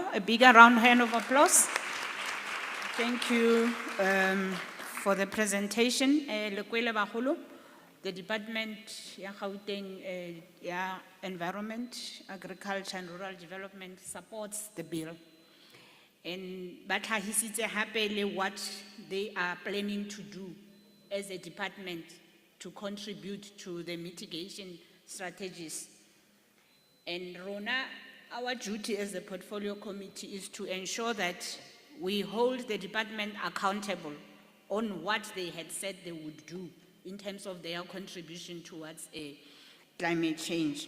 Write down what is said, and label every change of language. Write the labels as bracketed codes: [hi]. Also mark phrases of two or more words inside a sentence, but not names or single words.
[en] A bigger round hand of applause. Thank you for the presentation. Lekwele Baholo, the Department ya Gauteng Environment, Agriculture and Rural Development supports the bill. And [st] batlahisitse hape le [en] what they are planning to do as a department to contribute to the mitigation strategies. And Rona, our duty as the portfolio committee is to ensure that we hold the department accountable on what they had said they would do in terms of their contribution towards climate change.